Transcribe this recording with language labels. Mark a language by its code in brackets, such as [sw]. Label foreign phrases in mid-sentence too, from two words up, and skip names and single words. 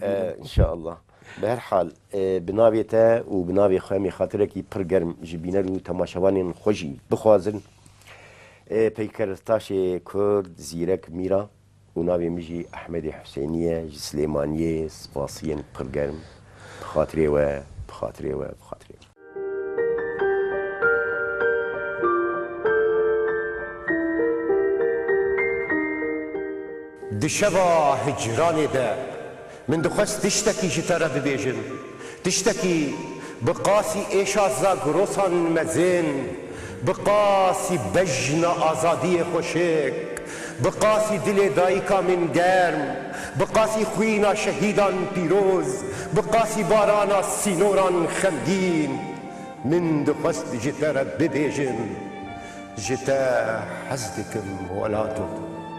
[ku] ئینشاءالله بە هەر حال بناوێتە و بناوێ خۆمی خاطرێکی پڕگەرم ژی بینەر و تەماشەوانێن خۆشی بخوازن پەیکەرتاشێ کورد زیرەک میرە و ناوێ مژی ئەحمەدی حوسێنیە ژی سلێمانیە سپاسیەن پڕگەرم بخاترێوە بخاترێوە بخاترێوە دشەوا هجرانێدە من دخواست تشتێکی ji te re bibêjim tiştekî bi qasî êşa zagirosan mezin bi qasî bejna azadiyê xweşik bi qasî dilê dayîka min germ bi qasî xwîna şehîdan pîroz bi qasî barana sînoran xemgîn min dixwest ji te re bibêjim ji te hez dikim welato